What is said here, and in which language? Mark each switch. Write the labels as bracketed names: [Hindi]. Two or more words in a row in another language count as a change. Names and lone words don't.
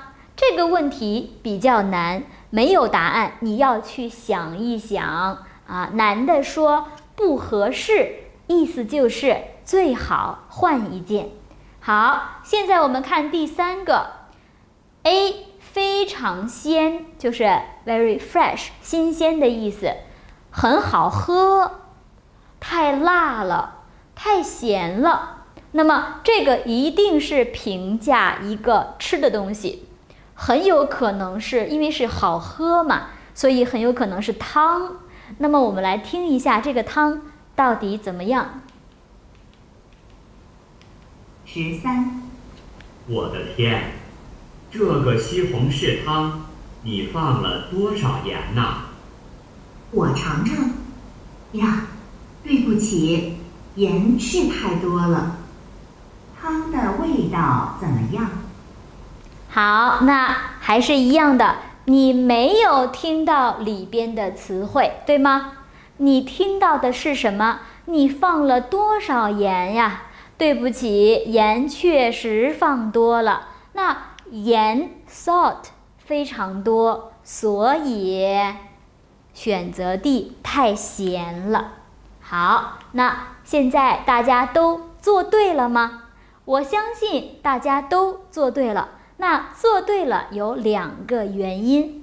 [Chinese] 這個問題比較難，沒有答案，你要去想一想啊。男的說不合適，意思就是最好換一件。好，現在我們看第三個 A， 非常鮮，就是 [English] very fresh， [Chinese] 新鮮的意思。很好喝，太辣了，太鹹了。那麼這個一定是評價一個吃的東西，很有可能是因為是好喝嘛，所以很有可能是湯。那麼我們來聽一下這個湯到底怎麼樣。 13，我的天，這個西紅柿湯你放了多少鹽呢？我嘗嘗。呀，對不起，鹽是太多了。湯的味道怎麼樣？好，那還是一樣的，你沒有聽到裡邊的詞彙，對嗎？你聽到的是什麼？你放了多少鹽呀？對不起，鹽確實放多了。那鹽 salt 非常多，所以選擇 D 太鹹了。好，那現在大家都做對了嗎？我相信大家都做对了。那做对了有2個原因。